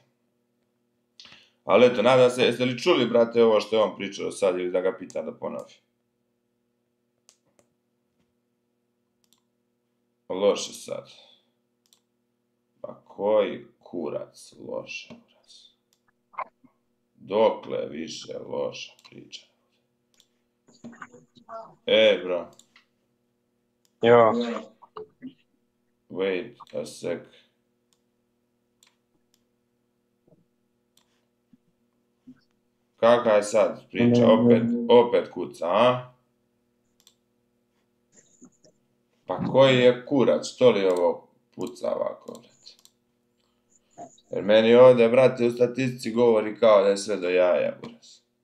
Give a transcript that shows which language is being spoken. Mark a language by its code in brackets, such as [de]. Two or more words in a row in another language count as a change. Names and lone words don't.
[hr] Ali eto, nadam se, jeste li čuli, brate, ovo što je on pričao sad ili da ga pitam da ponovi? Loše sad. Pa koji kurac loše, buraz? Dokle više loša priča? Bro. Jo. [en] Wait a sec. [hr] Kakva je sad priča? Opet kuca, a? Pa koji je kurac? Što li ovo puca ovako, brate? Jer meni ovdje, brate, u statistici govori kao da je sve do jaja, buraz.